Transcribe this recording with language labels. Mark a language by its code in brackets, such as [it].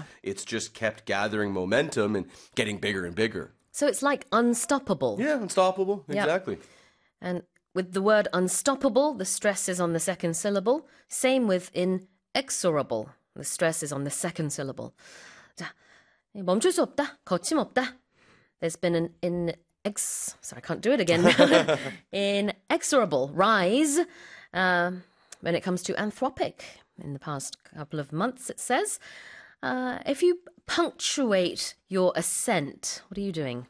[en] It's just kept gathering momentum and getting bigger and bigger. So it's like unstoppable. Yeah, unstoppable, exactly. Yep. And with the word unstoppable, the stress is on the second syllable. Same with inexorable, the stress is on the second syllable. [ko] 자, 멈출 수 없다, 거침없다. [en] There's been an inexorable rise when it comes to Anthropic in the past couple of months, it says. If you punctuate your ascent, what are you doing?